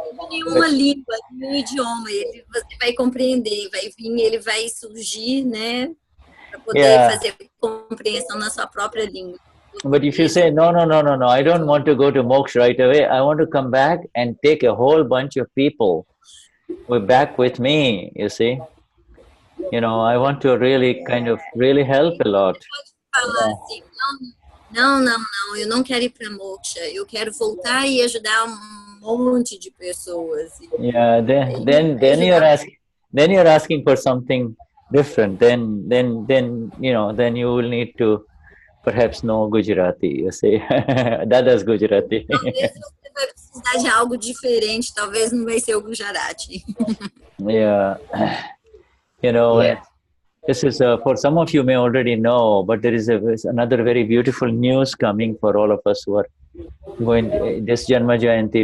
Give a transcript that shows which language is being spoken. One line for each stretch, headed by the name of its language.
Portuguese: em uma língua, em um idioma, você vai compreender, vai vir, ele vai surgir, né, para poder fazer compreensão na sua própria língua.
English: But if you say, no, I don't want to go to moksha right away, I want to come back and take a whole bunch of people back with me, you see. You know, I want to really really help a lot.
Portuguese: Falar assim, não, eu não quero ir para moksha, eu quero voltar e ajudar monte de pessoas.
English: Yeah, then you're asking for something different. Then you know, then you will need to perhaps know Gujarati, you see. Dada's Gujarati.
Portuguese: Talvez você vai precisar de algo diferente, talvez não vai ser o Gujarati.
English: Yeah. You know, this is for some of you may already know, but there is another very beautiful news coming for all of us who are going this Janma Jayanti.